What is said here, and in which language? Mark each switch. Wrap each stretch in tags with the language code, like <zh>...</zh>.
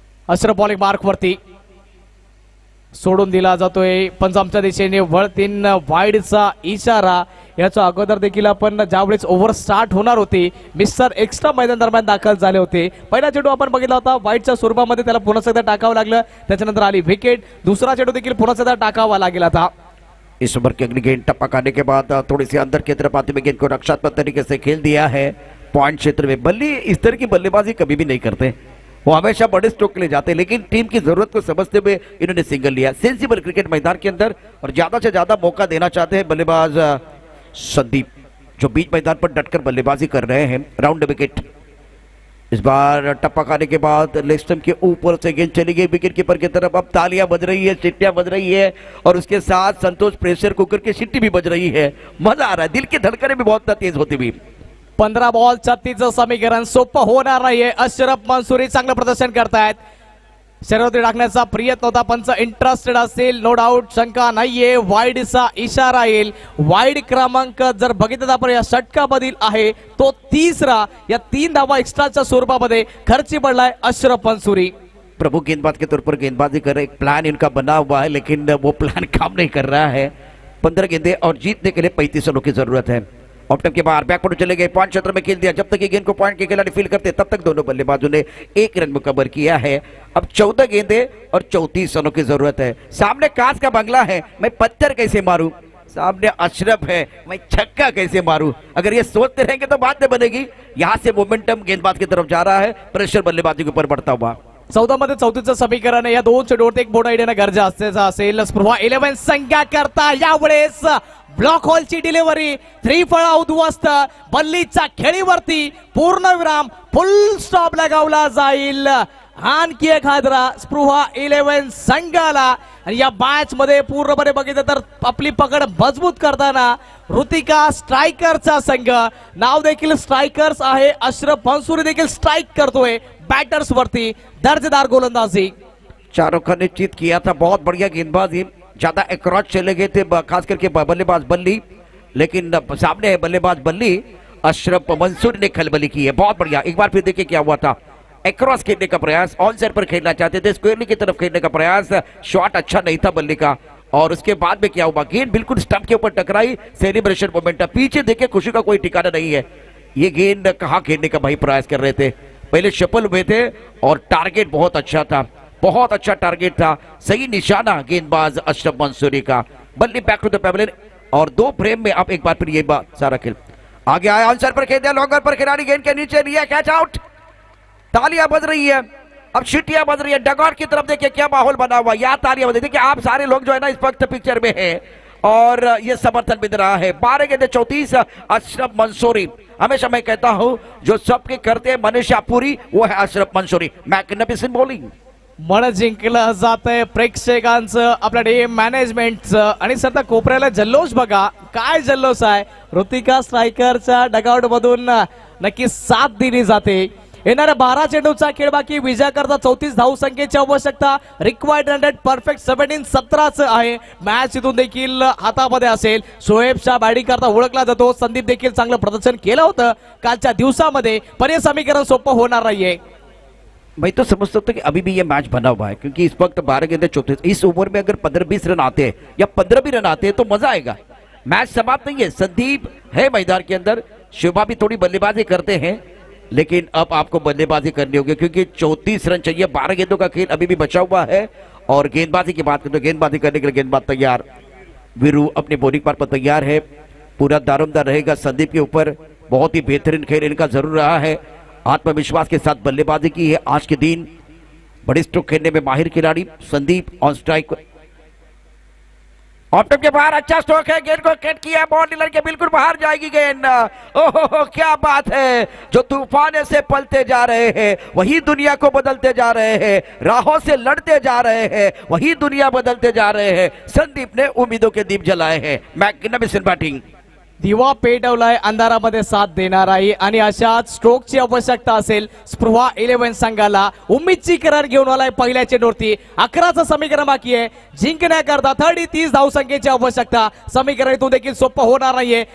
<mr>Ashraf bowling mark वरती सोडून दिला जातोय। पंजाबच्या दिशेने वळतीन वाईडचा इशारा। याच्या अगोदर देखील आपण ज्यावेळेस ओव्हर स्टार्ट होणार होती, मिस्टर एक्स्ट्रा मैदान दरम्यान दाखल झाले होते। पहिला चेंडू आपण बघितला होता वाईडच्या स्वरूपामध्ये, त्याला पुन्हा एकदा टाकावं लागलं, त्याच्यानंतर आली विकेट। दूसरा चेंडू देखील पुन्हा एकदा टाकावा लागेल था।</mr> <hi>इस ओवर की अगली गेंद टप्पा खाने के बाद थोड़ी सी अंदर की तरफ आते हुए गेंद को रक्षात्मक तरीके से खेल दिया है पॉइंट क्षेत्र में। बल्ली इस तरह की बल्लेबाजी कभी भी नहीं करते, वो हमेशा बड़े स्ट्रोक के लिए जाते हैं, लेकिन टीम की जरूरत को समझते हुए इन्होंने सिंगल लिया। सेंसिबल क्रिकेट मैदान के अंदर, और ज्यादा से ज्यादा मौका देना चाहते हैं बल्लेबाज संदीप, जो बीच मैदान पर डटकर बल्लेबाजी कर रहे हैं। Round wicket. इस बार टप्पा खाने के बाद लेग स्टंप के ऊपर से गेंद चली गई विकेट कीपर की तरफ। अब तालियां बज रही है, सीटियां बज रही है, और उसके साथ संतोष प्रेशर कुकर की सीटी भी बज रही है। मजा आ रहा है, दिल की धड़कनें भी बहुत तेज होती हुई।</hi> <mr>15 बॉल 36 समीकरण सोपं होणार नाहीये। अशरफ मंसूरी चांगलं प्रदर्शन करतायत। शरीरावरती टाकण्याचा प्रयत्न होता, पंच इंटरेस्टेड असेल,</mr> <en>no doubt,</en> <mr>शंका नाहीये। वाईडचा इशारा येईल। वाईड क्रमांक जर बघितलं आपण या षटकामधील आहे तो 3रा। या 3 धावा एक्स्ट्राच्या स्वरूपामध्ये खर्ची पडलाय अशरफ मंसूरी।</mr> <hi>प्रभु गेंदबाज के तौर पर गेंदबाजी कर रहे, एक प्लान इनका बना हुआ है, लेकिन वो प्लान काम नहीं कर रहा है। 15 गेंदे और जीतने के लिए 35 रनों की जरूरत है। ऑफ टाइम के बाहर बैक पर चले गए, पॉइंट क्षेत्र में खेल दिया। जब तक ये गेंद को पॉइंट के खिलाड़ी फील करते तब तक दोनों बल्लेबाजों ने 1 रन मुकम्मल किया है। अब 14 गेंदे और 34 रनों की जरूरत है। सामने कांच का बंगला है, मैं पत्थर कैसे मारूं, सामने अशरफ है, मैं छक्का कैसे मारूं। अगर ये सोचते रहेंगे तो बात नहीं बनेगी। यहां से मोमेंटम गेंदबाज की तरफ जा रहा है, प्रेशर बल्लेबाजी के ऊपर बढ़ता हुआ।</hi> <mr>14 मध्ये 34चं समीकरण आहे। या 2 चेंडूवरती एक बोर्ड येणं गरजेचं असेल। स्पृहा 11 संख्या करता यावेळेस ब्लॉक होलची डिलिव्हरी, 3 फळा उद्ध्वस्त। बल्लीच्या खेळीवरती पूर्णविराम, फुल स्टॉप लगावला जाईल आणखी एक हादरा स्पृहा 11 संघाला. आणि या मॅच मध्ये पूर्णपणे बघितलं तर आपली पकड मजबूत करताना ऋतिका स्ट्रायकरचा संघ. नाव देखील स्ट्रायकर्स आहे. अशरफ मंसूरी देखील स्ट्राइक करतोय बॅटर्स वरती. दर्जेदार गोलंदाजी.</mr> <hi>शाहरुख खान ने चीत किया था, बहुत बढ़िया गेंदबाजी, ज्यादा अक्रॉस चले गए थे खास करके बल्लेबाज बल्ली, लेकिन सामने है बल्लेबाज बल्ली अशरफ मंसूरी ने खलबली की है. बहुत बढ़िया. एक बार फिर देखिए क्या हुआ था. अक्रॉस खेलने का प्रयास, ऑन साइड पर खेलना चाहते थे, स्क्वेयरली की तरफ खेलने का प्रयास, शॉट अच्छा नहीं था बल्ली का. और उसके बाद में क्या हुआ, गेंद बिल्कुल स्टंप के ऊपर टकराई. सेलिब्रेशन मोमेंट, पीछे देखे खुशी का कोई ठिकाना नहीं है. ये गेंद कहाँ खेलने का भाई प्रयास कर रहे थे, पहले सफल हुए थे और टारगेट बहुत अच्छा था, बहुत अच्छा टारगेट था. सही निशाना गेंदबाज अशरफ मंसूरी का. बल्ली</hi> <en>back to the pavilion</en> <hi>और 2 फ्रेम में अब एक बार फिर ये बात सारा खेल आगे आया. आंसर पर खेल दिया, लॉन्गर पर खिलाड़ी गेंद के नीचे लिया, कैच आउट. तालियां बज रही है, अब सीटियां बज रही है. डगआउट की तरफ देखिए क्या माहौल बना हुआ. यहाँ तालियां बज रही है. देखिए आप सारे लोग जो है ना इस वक्त पिक्चर में है और ये समर्थन मिल रहा है. 12 गेंदे 34 अशरफ मंसूरी. हमेशा मैं कहता हूं जो सबके करते हैं मनीषा पुरी, वो है अशरफ मंसूरी.</hi> <en>Magnificent bowling.</en> <mr>मन जिंकलं जातंय प्रेक्षकांचं, आपल्या टीम मॅनेजमेंटचं. आणि सध्या कोपऱ्याला जल्लोष बघा, काय जल्लोष आहे. ऋतिका स्ट्रायकरच्या डगआउट मधून नक्की साथ दिली जाते. येणाऱ्या 12 चेंडूचा खेळ बाकी. विजयाकरता 34 धावसंख्येची आवश्यकता. रिक्वायर्ड 100 परफेक्ट 17-17 आहे. मॅच इथून देखील हातामध्ये असेल. शोएब शाह बॅटिंग करता ओळखला जातो. संदीप देखील चांगलं प्रदर्शन केलं होतं कालच्या दिवसामध्ये, पण हे समीकरण सोपं होणार नाहीये.</mr> <hi>मैं तो समझ सकता हूँ कि अभी भी ये मैच बना हुआ है, क्योंकि इस वक्त 12 गेंदे 34. इस ओवर में अगर 15-20 रन आते हैं या 15 भी रन आते हैं तो मजा आएगा. मैच समाप्त नहीं है. संदीप है मैदान के अंदर, शोभा भी थोड़ी बल्लेबाजी करते हैं, लेकिन अब आपको बल्लेबाजी करनी होगी क्योंकि 34 रन चाहिए. 12 गेंदों का खेल अभी भी बचा हुआ है. और गेंदबाजी की बात करें तो गेंदबाजी करने के लिए गेंदबाज तैयार. वीरू अपने बॉलिंग पर तैयार है. पूरा दारोमदार रहेगा संदीप के ऊपर. बहुत ही बेहतरीन खेल इनका जरूर रहा है. आत्मविश्वास के साथ बल्लेबाजी की है आज के दिन. बड़े स्ट्रोक खेलने में माहिर खिलाड़ी संदीप. ऑन स्ट्राइक ऑफ के बाहर अच्छा स्ट्रोक है. गेंद को कट किया, बाउंड्री लाइन के बिल्कुल बाहर जाएगी गेंद. ओहो क्या बात है. जो तूफान से पलते जा रहे हैं वही दुनिया को बदलते जा रहे हैं. राहों से लड़ते जा रहे हैं वही दुनिया बदलते जा रहे हैं. संदीप ने उम्मीदों के दीप जलाए हैं.</hi> <en>Magnificent batting.</en> <mr>दिवा पेटवलाय, अंधारामध्ये साथ देणार आहे. आणि अशाच स्ट्रोकची आवश्यकता असेल स्पृहा 11 संघाला. उम्मीदची करार घेऊन आलाय पहिल्या चेंडूवरती. 11चं समीकरण बाकी आहे. जिंकण्याकरता 30 धावसंख्येची आवश्यकता. समीकरण इथून देखील सोपं होणार नाहीये.</mr>